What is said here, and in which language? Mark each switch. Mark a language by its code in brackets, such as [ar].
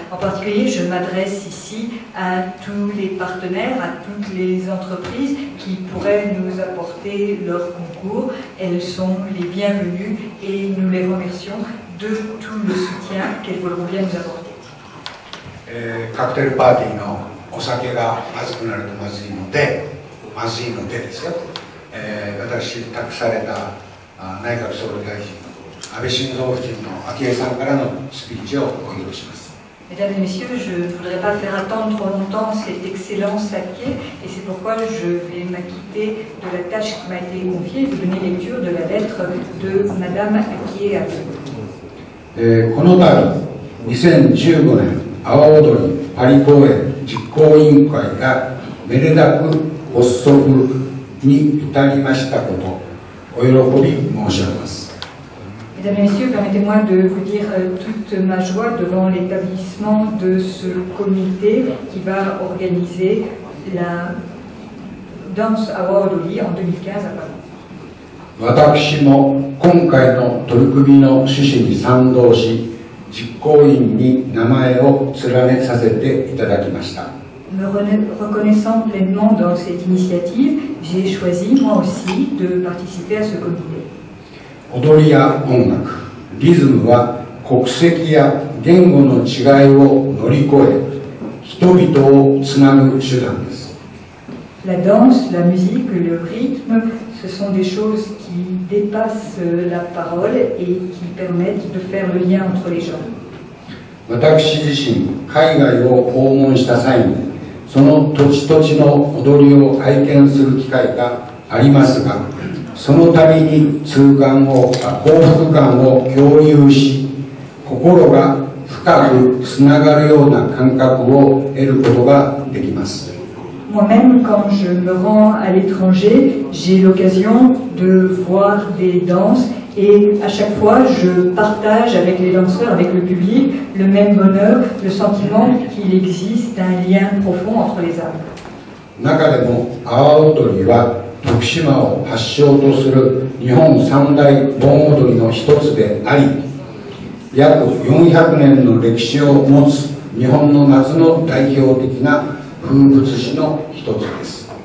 [fr] En particulier, je m'adresse ici à tous les partenaires, à toutes les entreprises qui pourraient nous apporter leur concours. Elles sont les bienvenues et nous les remercions de tout le soutien qu'elles voudront bien nous apporter. [ja] カクテルパーティーのお酒がまずくなるとまずいのでですよ、私託された内閣総理大臣安倍晋三夫人の昭恵さんからのスピーチをご披露します。 [fr] Mesdames et messieurs, je ne voudrais pas faire attendre trop longtemps cet excellent saké et c'est pourquoi je vais m'acquitter de la tâche qui m'a été confiée de donner lecture de la lettre de Madame Akie Abe. [ja] この度2015年阿波踊りパリ公演実行委員会がめでたく発足に至りましたこと、お喜び申し上げます。 [fr] Mesdames et messieurs, permettez-moi de vous dire toute ma joie devant l'établissement de ce comité qui va organiser la danse Awa Odori en 2015 à Paris. [ja] 私も今回の取り組みの趣旨に賛同し、実行委員に名前を連ねさせていただきました。 [fr] Me reconnaissant pleinement dans cette initiative, j'ai choisi moi aussi de participer à ce comité. [ja] 踊りや音楽、リズムは国籍や言語の違いを乗り越え、人々をつなぐ手段です。 [fr] La danse, la musique, le rythme, ce sont des choses qui dépassent la parole et qui permettent de faire le lien entre les gens. [ja] 私自身、海外を訪問した際に、その土地土地の踊りを拝見する機会がありますが、その度に幸福感を共有し、心が深くつながるような感覚を得ることができます。 [fr] Moi-même, quand je me rends à l'étranger, j'ai l'occasion de voir des danses et à chaque fois, je partage avec les danseurs, avec le public, le même bonheur, le sentiment qu'il existe un lien profond entre les âmes. [ja] 中でも阿波踊りは徳島を発祥とする日本三大盆踊りの一つであり、約400年の歴史を持つ日本の夏の代表的な風物詩の一つです。